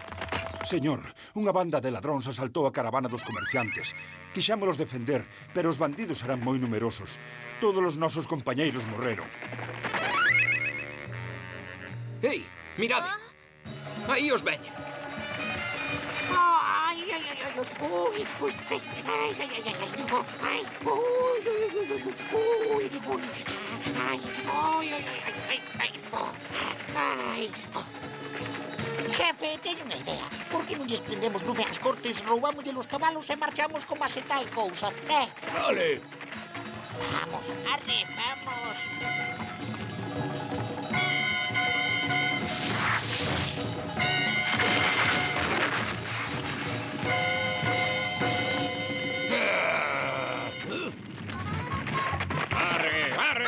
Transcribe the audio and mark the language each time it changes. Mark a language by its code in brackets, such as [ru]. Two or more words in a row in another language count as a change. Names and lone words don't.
[gl] Señor, Unha banda de ladróns asaltou a caravana dos comerciantes. Quixámolos defender, pero os bandidos eran moi numerosos. Todos os nosos compañeiros morreron. Ei, mirade. Aí os veñen. Ai, ai, ai, ai, ui, ui, ai, ai, ai, ai, ai, oh, ai, ui, ui, ui, ui, ui, ui, ai, ui, ui, ai, ai, ai, oh, ai, oh. Xefe, teño unha idea. Por que non lles prendemos lume ás cortes, roubámoslle os cabalos e marchamos como se tal cousa, Vale. Vamos, arre, vamos. Arre, arre!